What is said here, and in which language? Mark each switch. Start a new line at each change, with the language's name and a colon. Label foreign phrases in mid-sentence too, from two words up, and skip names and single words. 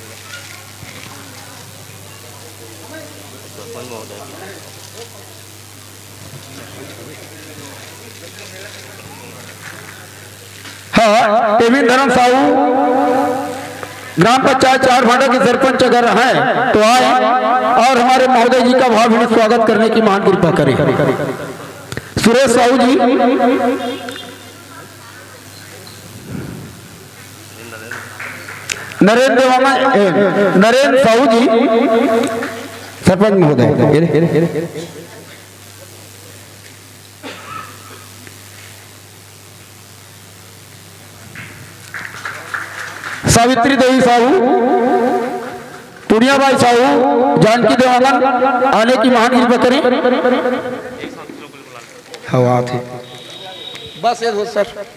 Hindi: हाँ, टेविन धर्म साहू ग्राम पंचायत चार भाटा के सरपंच अगर हैं तो आए और हमारे महोदय जी का भावभीनी स्वागत करने की महान कृपा करें। सुरेश साहू जी नरेंद्र साहू जी सरपंच महोदय। सावित्री देवी साहू, पुड़ियाबाई साहू, जानकी देवानंद आने की महान कृपा करें। हवा थे बस ये सर